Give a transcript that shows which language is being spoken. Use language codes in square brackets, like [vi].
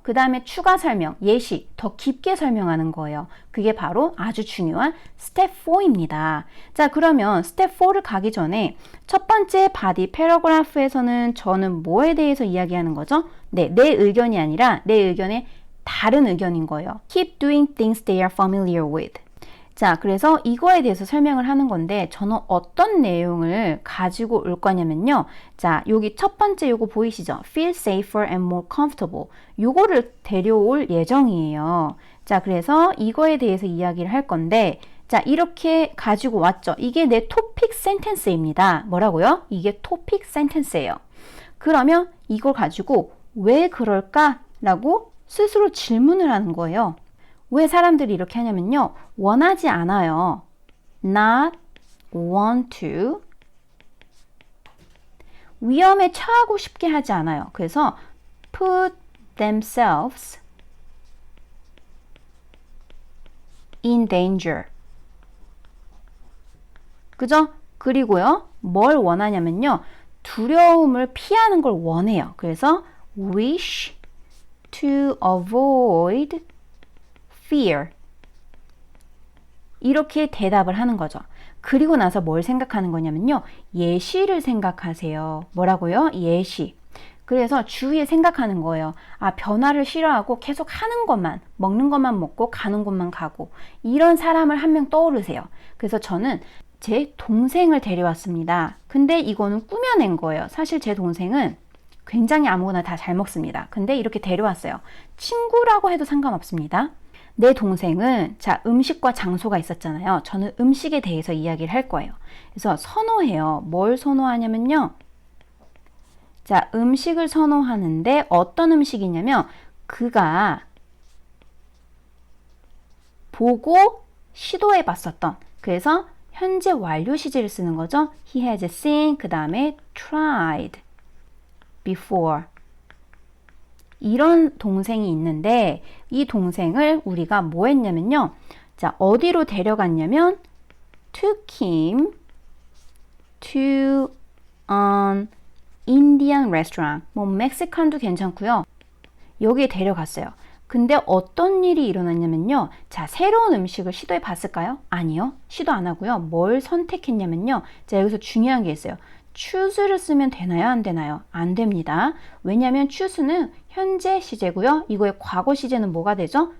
[ko] 그 다음에 추가 설명, 예시, 더 깊게 설명하는 거예요. 그게 바로 아주 중요한 스텝 4입니다. 자, 그러면 스텝 4를 가기 전에 첫 번째 바디 패러그래프에서는 저는 뭐에 대해서 이야기하는 거죠? 네, 내 의견이 아니라 내 의견의 다른 의견인 거예요. [en] Keep doing things they are familiar with. [ko] 자, 그래서 이거에 대해서 설명을 하는 건데 저는 어떤 내용을 가지고 올 거냐면요. 자, 여기 첫 번째 요거 보이시죠? [en] Feel safer and more comfortable. [ko] 요거를 데려올 예정이에요. 자, 그래서 이거에 대해서 이야기를 할 건데 자, 이렇게 가지고 왔죠. 이게 내 토픽 센텐스입니다. 뭐라고요? 이게 토픽 센텐스예요. 그러면 이걸 가지고 왜 그럴까? 라고 스스로 질문을 하는 거예요. 왜 사람들이 이렇게 하냐면요. 원하지 않아요. [en] Not want to. [ko] 위험에 처하고 싶게 하지 않아요. 그래서 [en] put themselves in danger. [ko] 그죠? 그리고요. 뭘 원하냐면요. 두려움을 피하는 걸 원해요. 그래서 [en] wish to avoid fear. [ko] 이렇게 대답을 하는 거죠. 그리고 나서 뭘 생각하는 거냐면요. 예시를 생각하세요. 뭐라고요? 예시. 그래서 주위에 생각하는 거예요. 아, 변화를 싫어하고 계속 하는 것만, 먹는 것만 먹고 가는 곳만 가고 이런 사람을 한 명 떠오르세요. 그래서 저는 제 동생을 데려왔습니다. 근데 이거는 꾸며낸 거예요. 사실 제 동생은 굉장히 아무거나 다 잘 먹습니다. 근데 이렇게 데려왔어요. 친구라고 해도 상관없습니다. 내 동생은 자, 음식과 장소가 있었잖아요. 저는 음식에 대해서 이야기를 할 거예요. 그래서 선호해요. 뭘 선호하냐면요. 자, 음식을 선호하는데 어떤 음식이냐면 그가 보고 시도해 봤었던, 그래서 현재 완료 시제를 쓰는 거죠. [en] He has seen, [ko] 그 다음에 [en] tried before. [ko] 이런 동생이 있는데 이 동생을 우리가 뭐 했냐면요. 자, 어디로 데려갔냐면 [en] took him to an Indian restaurant. [ko] 뭐 멕시칸도 괜찮고요. 여기에 데려갔어요. 근데 어떤 일이 일어났냐면요. 자, 새로운 음식을 시도해 봤을까요? 아니요. 시도 안 하고요. 뭘 선택했냐면요. 자, 여기서 중요한 게 있어요. choose를 쓰면 되나요? 안 되나요? 안 됩니다. 왜냐하면 choose는 현재 시제고요. 이거의 과거 시제는 뭐가 되죠?